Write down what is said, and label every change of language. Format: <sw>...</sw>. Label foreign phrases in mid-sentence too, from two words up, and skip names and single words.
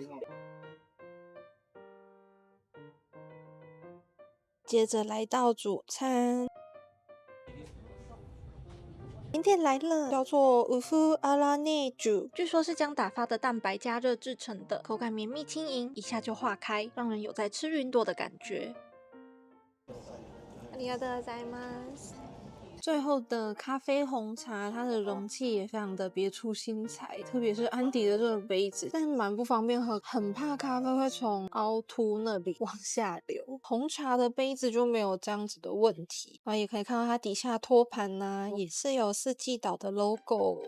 <zh>接着来到主餐，甜点来了，叫做乌夫阿拉内煮，据说是将打发的蛋白加热制成的，口感绵密轻盈，一下就化开，让人有在吃云朵的感觉。</zh> <ja>ありがとうございます。</ja> <zh>最后的咖啡红茶，它的容器也非常的别出心裁，特别是安迪的这个杯子，但蛮不方便喝，很怕咖啡会从凹凸那里往下流。红茶的杯子就没有这样子的问题，然后也可以看到它底下托盘啊，也是有四季岛的 logo。</zh>